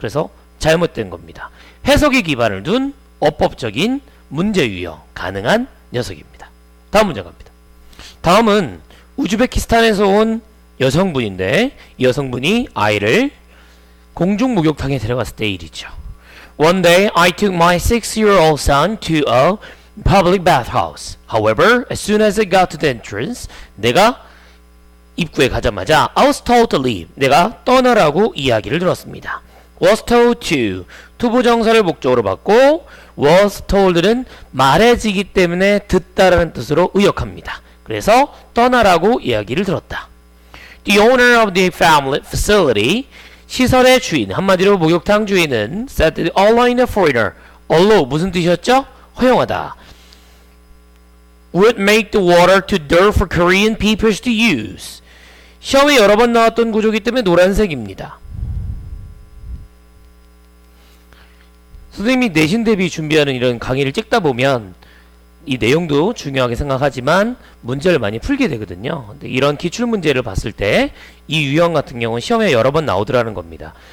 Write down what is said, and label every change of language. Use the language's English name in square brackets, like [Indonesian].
[Korean] 그래서 잘못된 겁니다. 해석에 기반을 둔 어법적인 문제 유형 가능한 녀석입니다. 다음 문제 갑니다. 다음은 우즈베키스탄에서 온 여성분인데 이 여성분이 아이를 공중 목욕탕에 데려갔을 때 일이죠. [English] One day I took my 6-year-old son to a public bathhouse. However, as soon as I got to the entrance, [Korean] 내가 입구에 가자마자 [English] I was told to leave. [Korean] 내가 떠나라고 이야기를 들었습니다. [English] was told to [Korean] 투부정사를 목적으로 받고 was told는 말해지기 때문에 듣다라는 뜻으로 의역합니다. 그래서 떠나라고 이야기를 들었다. [English] The owner of the family facility [Korean] 시설의 주인 한마디로 목욕탕 주인은 [English] said that allowing a foreigner allow [Korean] 무슨 뜻이었죠? 허용하다. [English] would make the water too dirty for Korean people to use. [Korean] 시험에 여러 번 나왔던 구조이기 때문에 노란색입니다. 선생님이 내신 대비 준비하는 이런 강의를 찍다 보면 이 내용도 중요하게 생각하지만 문제를 많이 풀게 되거든요. 근데 이런 기출문제를 봤을 때 이 유형 같은 경우는 시험에 여러 번 나오더라는 겁니다.